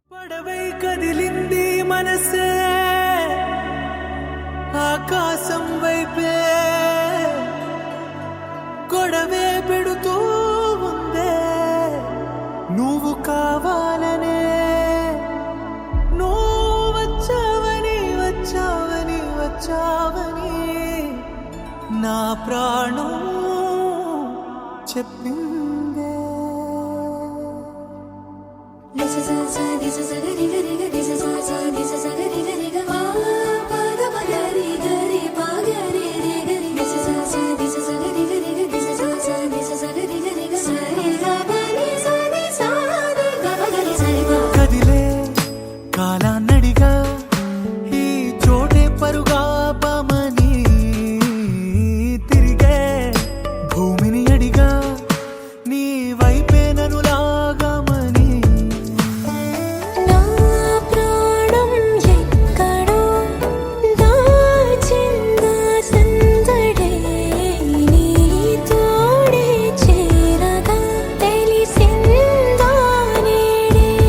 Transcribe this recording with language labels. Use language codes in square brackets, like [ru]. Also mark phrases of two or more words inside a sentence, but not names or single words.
[te] పడవై కదిలింది మనసే ఆకాశం వైపే గొడవే పెడుతూ ఉందే నువ్వు కావాలనే నువ్వు వచ్చావని వచ్చావని వచ్చావని నా ప్రాణం చెప్పిందే [en] This is a gari gari gari. This is a gari gari gari. Pa pa gari gari pa gari gari. This is a gari gari gari. This is a gari gari gari. Sa re ga pa ni sa re ga pa gari sa re pa. [te] కదిలే కాలాన్నడిగా ఈ చోటే పరుగా పమని తిరిగే భూమిని అడిగా నీ వైపే నన్ను లాగమని నా ప్రాణం ఎక్కడో దాచిందా సందడే నీ తోడే చేరగా తెలిసిందా నేడే